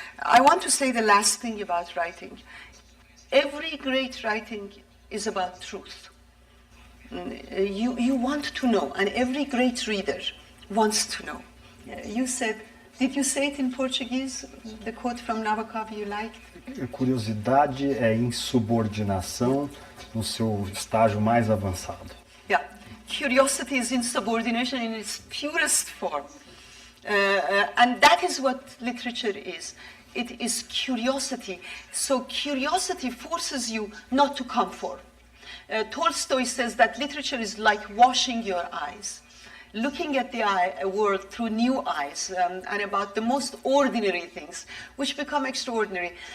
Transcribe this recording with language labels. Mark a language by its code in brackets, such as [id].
[en] I want to say the last thing about writing. Every great writing is about truth. You want to know, and every great reader wants to know. You said, did you say it in Portuguese, the quote from Nabokov you liked? [pt] Curiosidade é insubordinação no seu estágio mais avançado. [en] Yeah, curiosity is insubordination in its purest form. And that is what literature is. It is curiosity. So curiosity forces you not to conform. Tolstoy says that literature is like washing your eyes, looking at the world through new eyes, and about the most ordinary things, which become extraordinary.